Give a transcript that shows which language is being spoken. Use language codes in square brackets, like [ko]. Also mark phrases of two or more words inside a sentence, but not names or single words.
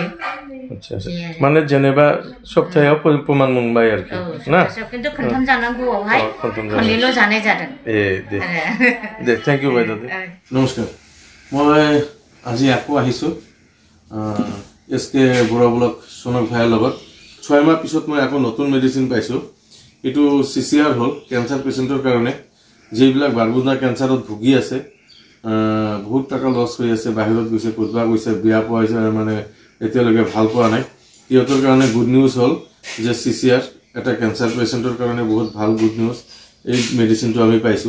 [brx] माने जेनेबा सप्तायाव प्रमान मोनबाय आरोखि ना खिन्थु खनथाम जानांगौआवहाय खननैल' जानाय जादों। दे [en] thank you [brx] বাইদেউ। [as] নমস্কাৰ মই আজি আকৌ আহিছোঁ SK বৰুৱা ব্লক সোণক ভাইৰ লগত 6 মাহ পিছত মই আকৌ নতুন মেডিচিন পাইছোঁ। এইটো CCR হ'ল [en] cancer patient [as] কাৰণে যিবিলাক বাৰবুদা কেঞ্চাৰত ভুগি আছে বহুত টাকা লছ হৈ আছে বাহিৰত গৈছে ক'তবা গৈছে বিয়া পোৱা হৈছে মানে এতিয়ালৈকে ভাল পোৱা নাই ইহঁতৰ কাৰণে [en] good news [as] হ'ল যে CCR এটা [en] cancer patient [as] কাৰণে বহুত ভাল [en] good news [as] এই মেডিচিনটো আমি পাইছোঁ।